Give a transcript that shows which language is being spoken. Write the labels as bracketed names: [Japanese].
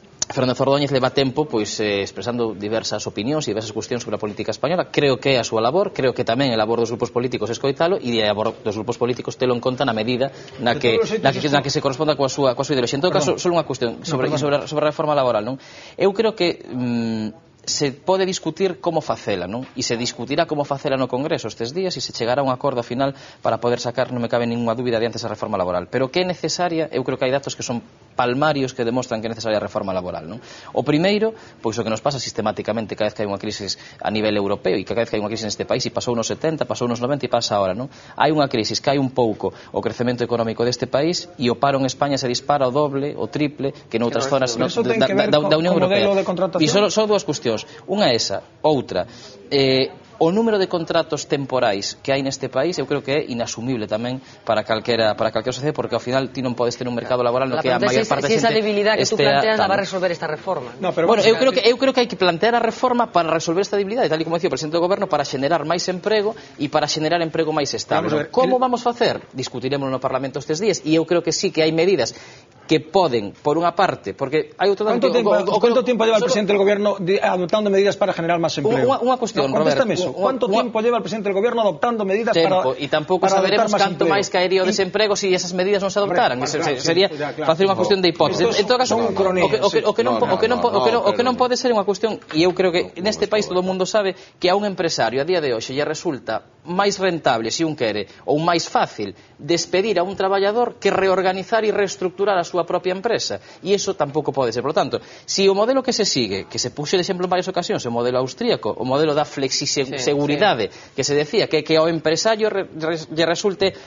[Galician] Fernández Ordóñez leva tempo expresando diversas opinións e diversas cuestións sobre a política española. Creo que é a súa labor, creo que tamén é a labor dos grupos políticos escoitalo e é a labor dos grupos políticos telo en conta na medida na que se corresponda coa súa ideoloxía. En todo caso, só unha cuestión sobre a reforma laboral, non? Eu creo que se pode discutir como facela, non? E se discutirá como facela no Congreso estes días e se chegará a un acordo final para poder sacar, non me cabe ninguna dúbida, adiante esa reforma laboral. Pero que é necesaria, eu creo que hai datos que son palmarios que demostran que é necesaria a reforma laboral, non? O primeiro, pois o que nos pasa sistemáticamente cada vez que hai unha crisis a nivel europeo e cada vez que hai unha crisis neste país, e pasou nos 70, pasou nos 90 e pasa agora, non? Hai unha crisis que hai un pouco o crecemento económico deste país e o paro en España se dispara o doble, o triple que noutras zonas da Unión Europea. E só dúas cuestións. Unha é esa, outra, o número de contratos temporais que hai neste país eu creo que é inasumible tamén para calquera sociedade, porque ao final ti non podes ter un mercado laboral no que a maior parte da xente [Spanish] esa debilidade que tú planteas la va a resolver esta reforma. [Galician] Bueno, eu creo que hai que plantear a reforma para resolver esta debilidade, tal e como dicía o presidente do goberno, para xenerar máis emprego e para xenerar emprego máis estable. Como vamos facer? Discutiremos no Parlamento estes días e eu creo que sí que hai medidas que poden, por unha parte, porque hai outro dato... [Spanish] ¿Cuánto tiempo lleva el presidente del gobierno adoptando medidas para generar más empleo? [Galician] Unha cuestión, Roberto. [Spanish] ¿Cuánto tiempo lleva el presidente del gobierno adoptando medidas para [Galician] e tampouco saberemos canto máis caería o desemprego se esas medidas non se adoptaran. Sería facer unha cuestión de hipótese. En todo caso, o que non pode ser unha cuestión, e eu creo que neste país todo o mundo sabe que a un empresario a día de hoxe lle resulta máis rentable, se un quere, ou máis fácil despedir a un traballador que reorganizar e reestructurar a súa propia empresa, e iso tampouco pode ser. [Spanish] Por lo tanto, [Galician] se o modelo que se sigue, que se puxo de exemplo en varias ocasións, o modelo austríaco, o modelo da flexiseguridade, que se decía que ao empresario lle resulte